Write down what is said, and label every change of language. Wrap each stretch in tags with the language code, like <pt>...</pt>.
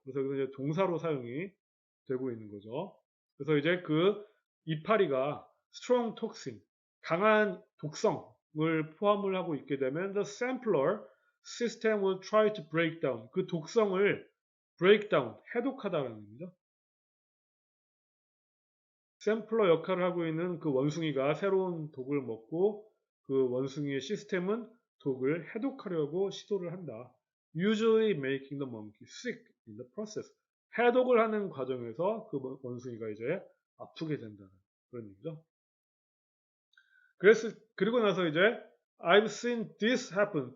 <ko>그래서 여기서 이제 동사로 사용이 되고 있는 거죠. 그래서 이제 그 이파리가</ko> <en>strong toxin,</en> <ko>강한 독성을 포함을 하고 있게 되면</ko> <en>the sampler system will try to break down.</en> <ko>그 독성을 break down, 해독하다라는 의미죠. 샘플러 역할을 하고 있는 그 원숭이가 새로운 독을 먹고 그 원숭이의 시스템은 독을 해독하려고 시도를 한다.</ko> <en>Usually making the monkey sick in the process.</en> <ko>해독을 하는 과정에서 그 원숭이가 이제 아프게 된다는 그런 얘기죠. 그리고 나서 이제</ko> <en>I've seen this happen.</en>